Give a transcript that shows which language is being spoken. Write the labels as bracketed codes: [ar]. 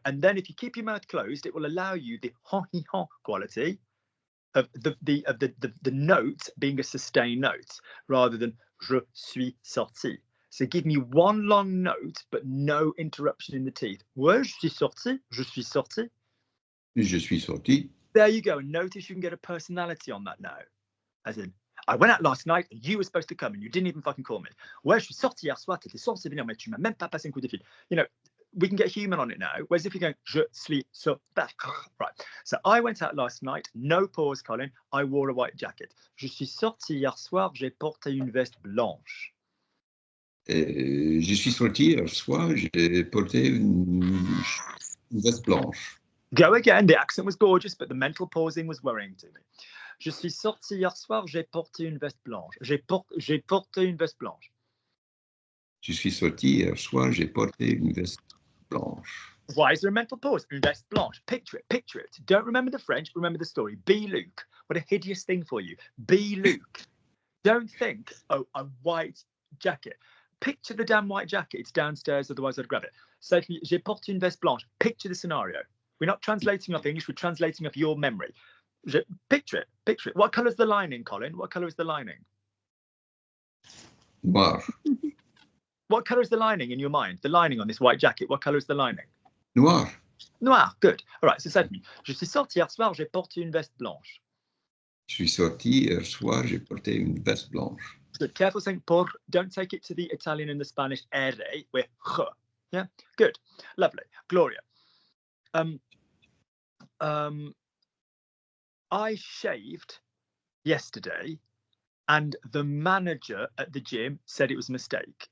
[en] And then if you keep your mouth closed, it will allow you the ha quality of the note being a sustained note rather than [fr] je suis sorti. [en] So give me one long note, but no interruption in the teeth. [fr] Ouais, je suis sorti. Je suis sorti. Je suis sorti. [en] There you go. And notice you can get a personality on that now. As in, I went out last night and you were supposed to come and you didn't even fucking call me. [fr] Ouais, je suis sorti hier soir, t'étais censé venir, mais tu m'as même pas passé un coup de fil. [en] You know, we can get human on it now. Whereas if you're going, [fr] je suis sorti. [en] Right. So I went out last night. No pause, Colin. I wore a white jacket. [fr] Je suis sorti hier soir. J'ai porté une veste blanche. Je suis sorti hier soir. J'ai porté une veste blanche. [en] Go again. The accent was gorgeous, but the mental pausing was worrying to me. [fr] Je suis sorti hier soir. J'ai porté une veste blanche. J'ai porté une veste blanche. Je suis sorti hier soir. J'ai porté une veste blanche. [en] Why is there a mental pause? [fr] Une veste blanche. [en] Picture it. Picture it. Don't remember the French. Remember the story. Be Luke. What a hideous thing for you. Be Luke. Don't think, oh, a white jacket. Picture the damn white jacket. It's downstairs. Otherwise, I'd grab it. [fr] So, j'ai porté une veste blanche. [en] Picture the scenario. We're not translating off English. We're translating off your memory. Picture it. Picture it. What colour is the lining, Colin? What colour is the lining? [fr] Noir. [en] What colour is the lining in your mind? The lining on this white jacket. What colour is the lining? [fr] Noir. [en] Noir. Good. All right. So say to me. [fr] Je suis sorti hier soir. J'ai porté une veste blanche. Je suis sorti hier soir. J'ai porté une veste blanche. [en] Good. Careful saying por. Don't take it to the Italian and the Spanish R. We're ch. Yeah. Good. Lovely. Gloria. I shaved yesterday and the manager at the gym said it was a mistake.